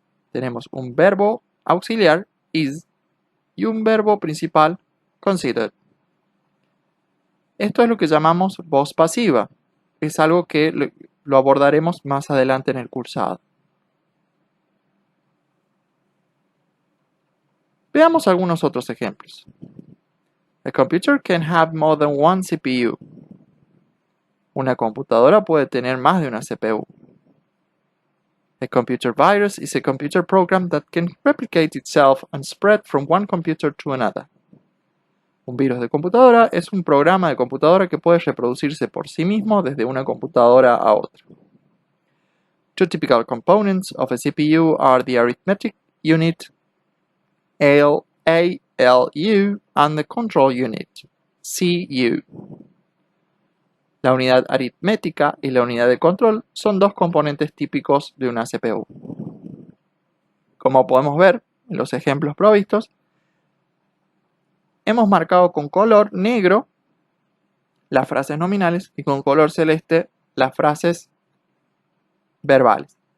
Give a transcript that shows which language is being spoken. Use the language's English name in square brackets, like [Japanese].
[Spanish] Tenemos un verbo auxiliar, is, y un verbo principal, considered. Esto es lo que llamamos voz pasiva. Es algo que lo abordaremos más adelante en el cursado. Veamos algunos otros ejemplos. [English] A computer can have more than one CPU. [Spanish] Una computadora puede tener más de una CPU. [English] A computer virus is a computer program that can replicate itself and spread from one computer to another. [Spanish] Un virus de computadora es un programa de computadora que puede reproducirse por sí mismo desde una computadora a otra. [English] Two typical components of a CPU are the arithmetic unit, ALU, and the control unit, CU. [Spanish] La unidad aritmética y la unidad de control son dos componentes típicos de una CPU. Como podemos ver en los ejemplos provistos, hemos marcado con color negro las frases nominales y con color celeste las frases verbales.